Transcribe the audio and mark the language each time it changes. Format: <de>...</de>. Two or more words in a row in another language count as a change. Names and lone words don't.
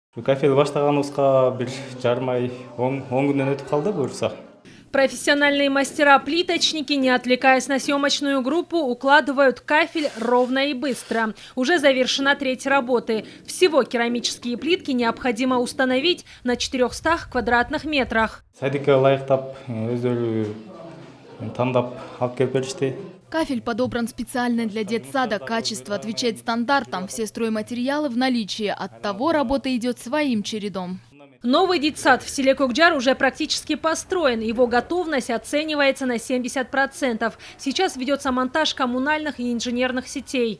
<ky>Кафель баштаганыбызга бир жарым ай 10 күндөн өтүп калды буюрса.</ky> <ru>Профессиональные мастера-плиточники, не отвлекаясь на съемочную группу, укладывают кафель ровно и быстро. Уже завершена треть работы. Всего керамические плитки необходимо установить на 400 квадратных метрах.</ru> <ky>Садикке ылайыктап, өздөрү тандап алып келип беришти.</ky> <ru>Кафель подобран специально для детсада. Качество отвечает стандартам. Все стройматериалы в наличии. Оттого работа идет своим чередом. Новый детсад в селе Кокджар уже практически построен. Его готовность оценивается на 70%. Сейчас ведется монтаж коммунальных и инженерных сетей.</ru>